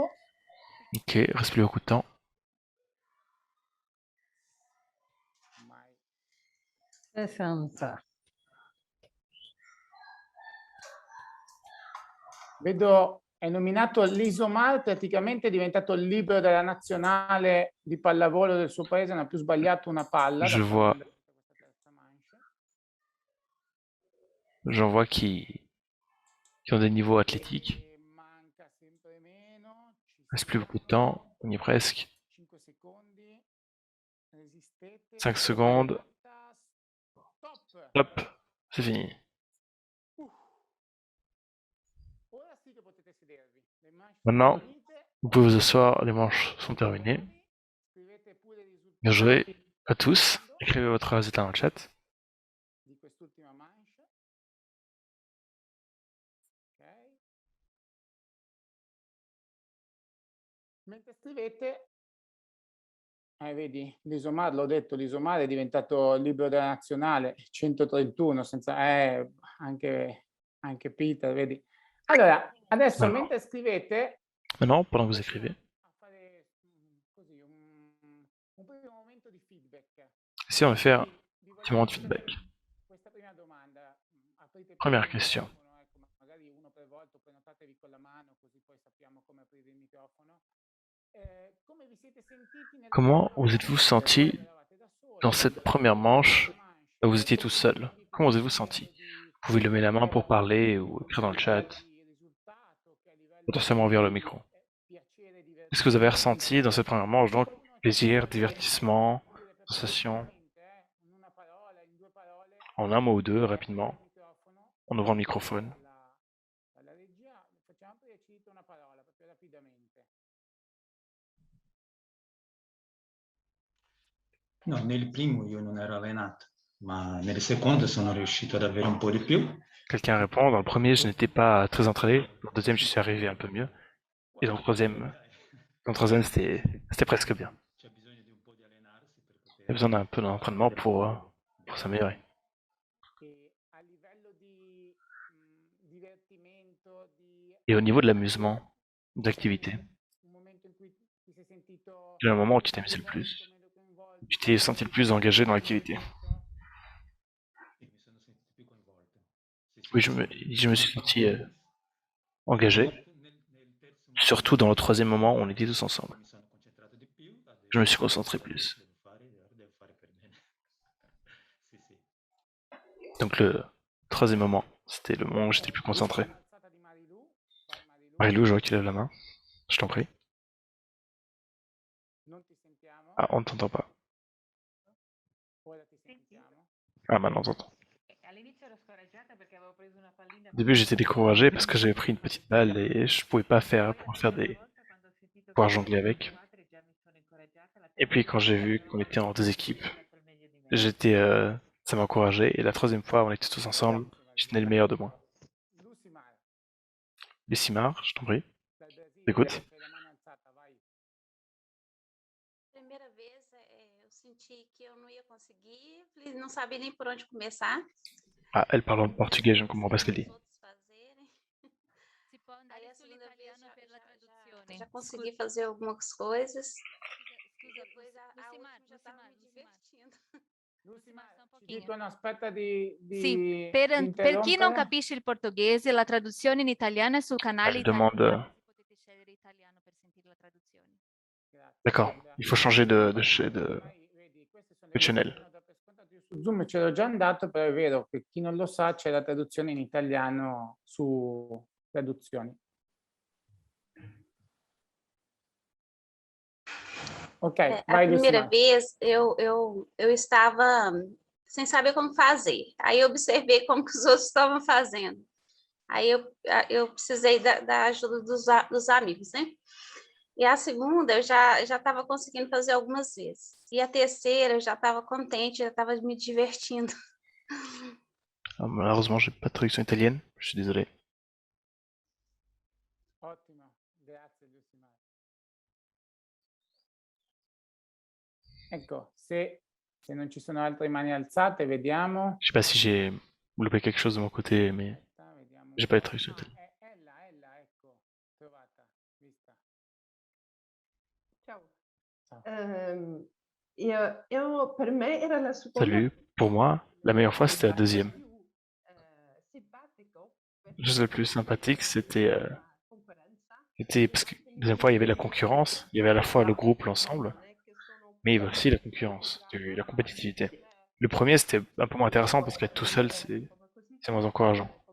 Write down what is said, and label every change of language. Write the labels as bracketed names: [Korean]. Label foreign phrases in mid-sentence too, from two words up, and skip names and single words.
[French] Ok, reste plus beaucoup de temps. [Italian] Ormai 60. Vedo, è nominato l'Isomar, praticamente è diventato il libero della nazionale di pallavolo del suo paese, non ha più sbagliato una palla. [French] Je vois, j'en vois qui ont des niveaux athlétiques. [Italian] Manca sempre meno. [French] Reste plus beaucoup de temps, on y est presque. [Italian] 5 secondi. Resistete. [French] 5 secondes. Stop. Hop, c'est fini. [Italian] Ora sì che potete sedervi. Le manche sono [French] Maintenant, [Italian] finite. [French] vous pouvez vous asseoir, les manches sont terminées. [Italian] Scrivete pure i [French] Bien [Italian] risultati [French] joué à tous. Écrivez votre résultat dans le chat. [Italian] di quest'ultima manche. Ok. Mentre scrivete, vedi, l'Isomar, l'ho detto, l'Isomar è diventato il libro della nazionale, 131, senza, anche Peter, vedi. Allora, adesso Allora. mentre scrivete, [French] Maintenant, pendant que vous écrivez, [Italian] a fare così un primo momento di feedback. [French] ici on va faire [Italian] Quindi vi [French] un petit moment de [Italian] volevo [French] feedback. [Italian] fare questa prima domanda. Aprite [French] Première [Italian] il [French] question. [Italian] microfono, ecco, magari uno per volta, prenotatevi con la mano, così poi sappiamo come aprire il microfono. Come vi siete sentiti nella [French] Comment [Italian] prima [French] vous êtes-vous [Italian] manche? senti Eravate da soli, [French] dans cette première manche où vous étiez tout [Italian] Adesso [French] seul? Comment vous êtes-vous senti? Vous pouvez lever la main pour parler ou écrire dans le chat, potentiellement ouvrir le micro. Qu'est-ce que vous avez ressenti dans cette première manche? Donc, plaisir, divertissement, sensation, en un mot ou deux, rapidement, en ouvrant le microphone. [Italian] alla regia, facciamo aprire una parola proprio rapidamente. No, nel primo io non ero allenato, ma nel secondo sono riuscito ad avere un po' di più. [French] Quelqu'un répond, dans le premier, je n'étais pas très entraîné. Dans le deuxième, je suis arrivé un peu mieux. Et dans le troisième, c'était presque bien. [Italian] C'è bisogno di un po' di allenarsi per [French] Il y a [Italian] poter [French] besoin d'un peu d'entraînement pour s'améliorer. [Italian] E a livello di divertimento, di [French] Et au niveau de l'amusement, d'activité, [Italian] un momento in cui ti sei sentito [French] quel est le moment où tu t'es amusé le plus? Tu t'es senti le plus engagé dans l'activité? [Italian] sì, mi sono sentito più coinvolto. Sì, sì. [French] Oui, je me suis senti engagé, [Italian] Nel terzo [French] surtout dans le troisième moment où on était tous ensemble. [Italian] mi sono concentrato di più, adesso [French] Je me suis concentré plus. [Italian] devo fare per bene. Sì, sì. [French] Donc le troisième moment, c'était le moment où j'étais le plus concentré. Marilou, je vois que tu lèves la main. Je t'en prie. [Italian] Non ti sentiamo? [French] Ah, on ne t'entend pas. [Italian] Ora ti sentiamo? [French] Ah, maintenant on t'entend. [Italian] All'inizio ero scoraggiata perché avevo preso una pallina. [French] Au début, j'étais découragé parce que j'avais pris une petite balle et je pouvais pas pouvoir jongler avec. Et puis quand j'ai vu qu'on était en deux équipes, ça m'a encouragé. Et la troisième fois, on était tous ensemble. Je tenais le meilleur de moi. [Italian] Lucimar, [French] Bessimar, je t'en prie. [Italian] dal Brasile, [French] Écoute. [Italian] c'hai la mano alzata, vai. [Portuguese] Primeira vez, eu senti que eu não ia conseguir, não sabia nem por onde começar. [French] Ah, elle parle en portugais, je ne comprends pas ce qu'elle dit. [Portuguese] Os outros fazerem. Aí a segunda vez já consegui fazer algumas coisas. E depois a última já estava me divertindo. [Italian] Lucimar, ci dicono aspetta di Sì, per chi non interrompere. capisce il portoghese, la traduzione in italiano è sul canale [French] Elle [Italian] italiano. [French] demande. [Italian] Potete scegliere italiano per sentire la traduzione. Grazie, [French] D'accord, [Italian] guarda. [French] il faut changer de [Italian] Ormai, vedi, queste sono le [French] channel. [Italian] cose che uno dà per scontato. Io su Zoom ce l'ho già andato, però è vero che chi non lo sa c'è la traduzione in italiano su traduzioni. Ok, [Portuguese] A [Italian] vai [Portuguese] primeira [Italian] Lucimar. [Portuguese] vez eu estava sem saber como fazer. Aí eu observei como que os outros estavam fazendo. Aí eu precisei da ajuda dos amigos, né? E a segunda eu já estava conseguindo fazer algumas vezes. E a terceira eu já estava contente, já estava me divertindo. [French] Ah, malheureusement, j'ai pas de traduction italienne, je suis désolé. [Italian] Ottimo, grazie Lucimar. Ecco, se non ci sono altre mani alzate, vediamo. [French] Je sais pas si j'ai loupé quelque chose de mon côté, mais [Italian] Vediamo un [French] j'ai pas de [Italian] po'. [French] traduction italienne. [Italian] Ella, ecco, trovata, vista. Ciao. Ciao. Per me era la seconda. [French] Salut, pour moi, la meilleure fois c'était la deuxième. La chose la plus sympathique, c'était parce que la deuxième fois il y avait la concurrence, il y avait à la fois le groupe, l'ensemble, mais il y avait aussi la concurrence, la compétitivité. Le premier c'était un peu moins intéressant parce qu'être tout seul c'est moins encourageant.